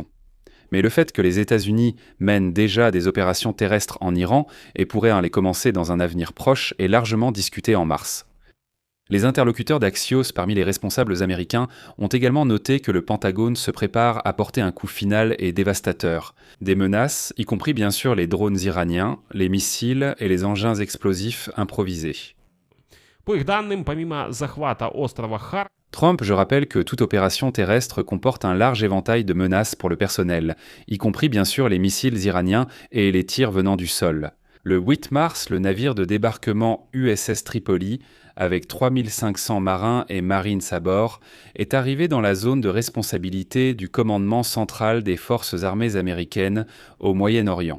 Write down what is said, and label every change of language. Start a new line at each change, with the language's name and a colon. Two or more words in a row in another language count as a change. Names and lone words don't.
French: Mais le fait que les États-Unis mènent déjà des opérations terrestres en Iran et pourraient en les commencer dans un avenir proche est largement discuté en mars. Les interlocuteurs d'Axios parmi les responsables américains ont également noté que le Pentagone se prépare à porter un coup final et dévastateur. Des menaces, y compris bien sûr les drones iraniens, les missiles et les engins explosifs improvisés.
Russian: По их данным, помимо захвата острова Хар,
French: Trump, je rappelle que toute opération terrestre comporte un large éventail de menaces pour le personnel, y compris bien sûr les missiles iraniens et les tirs venant du sol. Le 8 mars, le navire de débarquement USS Tripoli, avec 3500 marins et marines à bord, est arrivé dans la zone de responsabilité du commandement central des forces armées américaines au Moyen-Orient.